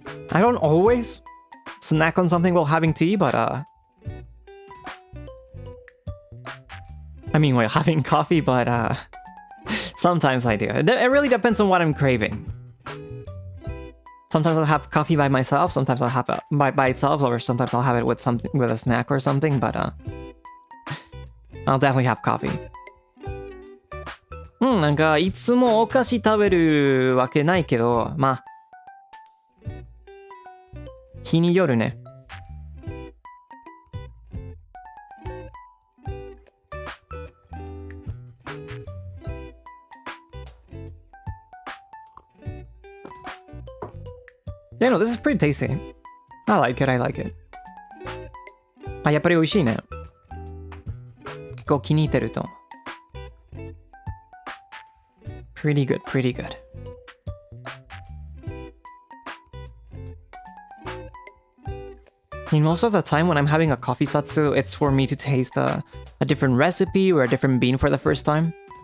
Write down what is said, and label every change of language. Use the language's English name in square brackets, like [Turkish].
[English] I don't always snack on something while having tea, but I mean while having coffee, but sometimes I do. It really depends on what I'm craving. Sometimes I'll have coffee by myself, sometimes I'll have it by itself, or sometimes I'll have it with a snack or something, but I'll definitely have coffee. [Japanese] なんかいつもお菓子食べるわけないけど、まあ日によるね。 [English] Yeah, no, this is pretty tasty. I like it. [Japanese] あ、やっぱり美味しいね。結構気に入ってると思う。 [English] Pretty good, pretty good. And most of the time when I'm having a coffee satsu, it's for me to taste a different recipe or a different bean for the first time.